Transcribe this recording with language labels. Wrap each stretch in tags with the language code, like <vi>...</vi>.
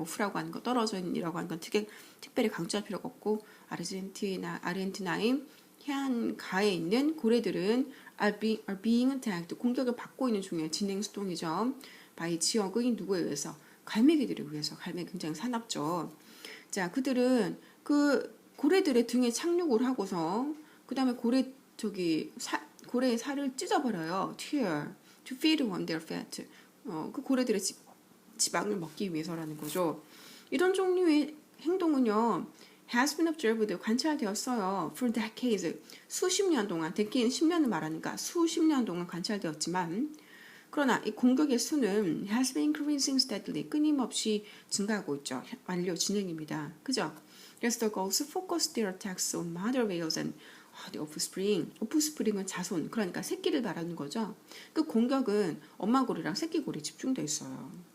<ko>오프라고 하는 거, 떨어져있라고 하는 건 특별히 강조할 필요가 없고 아르헨티나의 해안가에 있는 고래들은</ko> <en>are being attacked</en> <ko>공격을 받고 있는 중에 진행 수동이죠. by 지역의 누구에 의해서 갈매기들에 의해서 갈매기 굉장히 사납죠. 자, 그들은 그 고래들의 등에 착륙을 하고서 그 다음에 고래의 살을 찢어버려요.</ko> <en>tear to feed on their fat.</en> <ko>그 고래들의 지방을 먹기 위해서라는 거죠. 이런 종류의 행동은요, has been observed, 관찰되었어요. for decades, 수십 년 동안, decade는 10년을 말하니까 수십 년 동안 관찰되었지만, 그러나 이 공격의 수는</ko> <en>has been increasing steadily,</en> <ko>끊임없이 증가하고 있죠. 완료 진행입니다. 그죠?</ko> <en>그래서 the gulls focus their attacks on mother whales and the offspring.</en> <ko>오프스프링은 자손, 그러니까 새끼를 말하는 거죠. 그 공격은 엄마 고래랑 새끼 고래 집중돼 있어요.</ko>